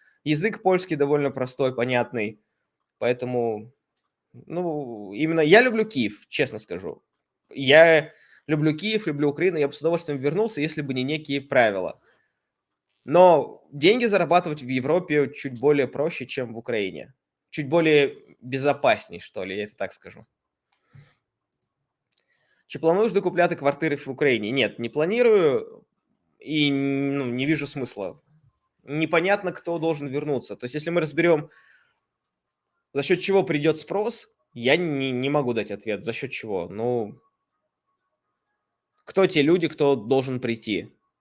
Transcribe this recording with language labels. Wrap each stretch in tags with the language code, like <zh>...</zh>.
<ru>Язык польский довольно простой, понятный, поэтому, ну, именно я люблю Киев, честно скажу. Я люблю Киев, люблю Украину, я бы с удовольствием вернулся, если бы не некие правила. Но деньги зарабатывать в Европе чуть более проще, чем в Украине. Чуть более безопасней, что ли, я это так скажу.</ru> <uk>Чи плануєш докупляти квартири в Україні?</uk> <ru>Нет, не планирую и, ну, не вижу смысла. Непонятно, кто должен вернуться. То есть, если мы разберем, за счет чего придет спрос, я не могу дать ответ, за счет чего. Ну, кто те люди, кто должен прийти?</ru>